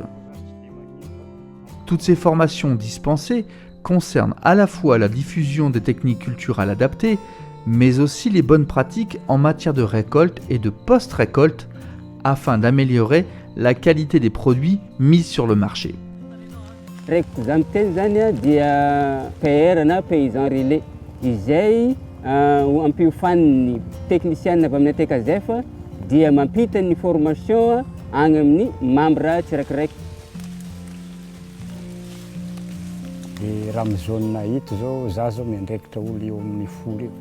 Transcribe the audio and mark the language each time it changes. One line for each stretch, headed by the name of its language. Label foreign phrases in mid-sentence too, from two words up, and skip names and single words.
French: Toutes ces formations dispensées concernent à la fois la diffusion des techniques culturelles adaptées, mais aussi les bonnes pratiques en matière de récolte et de post-récolte afin d'améliorer la qualité des produits mis sur le marché.
Malagasy: Ampiofan'ny technicien avy amin'ny ATCASEF dia mampita ny formation agny amin'ny membre tsiraikiraiky. Raha amin'ny zone hito zao za zao miandraikitra olo eo amin'ny 10 eo.